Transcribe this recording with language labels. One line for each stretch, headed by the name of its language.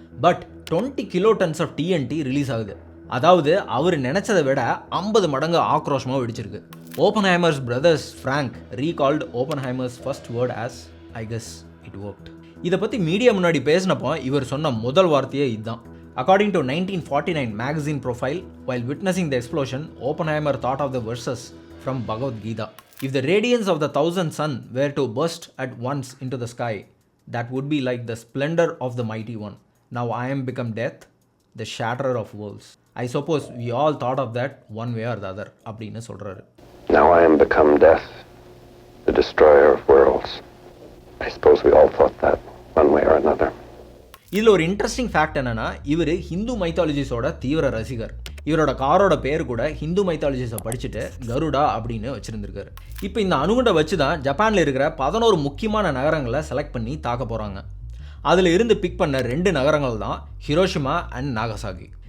Tamil: But 20 kilo tons of TNT release ஆகுது. அதாவது அவர் நினச்சதை விட 50 மடங்கு ஆக்ரோஷமாக வெடிச்சிருக்கு.
English: Oppenheimer's brothers Frank recalled Oppenheimer's first word as I guess it worked.
Tamil: இதை பற்றி மீடியா முன்னாடி பேசினப்போ இவர் சொன்ன முதல் வார்த்தையே இதுதான்.
English: According to 1949 magazine profile, while witnessing the explosion, Oppenheimer thought of the verses from Bhagavad Gita. If the radiance of the thousand sun were to burst at once into the sky, that would be like the splendor of the mighty one. Now I am become death, the shatterer of worlds. I suppose we all thought of that one way or the other.
Tamil: அப்படின்னு சொல்றாரு.
English: Now I am become death, the destroyer of worlds. I suppose we all thought that one way or another.
Tamil: இதில் ஒரு interesting fact என்னன்னா, இவர் ஹிந்து மைத்தாலஜிஸோட தீவிர ரசிகர். இவரோட காரோட பேர் கூட ஹிந்து மைத்தாலஜிஸை படிச்சுட்டு கருடா அப்படின்னு வச்சுருந்துருக்காரு. இப்போ இந்த அணுகுண்டை வச்சு தான் ஜப்பானில் இருக்கிற 11 முக்கியமான நகரங்களை செலக்ட் பண்ணி தாக்க போகிறாங்க. அதில் இருந்து பிக் பண்ண 2 நகரங்கள் தான் ஹிரோஷிமா அண்ட் நாகசாகி.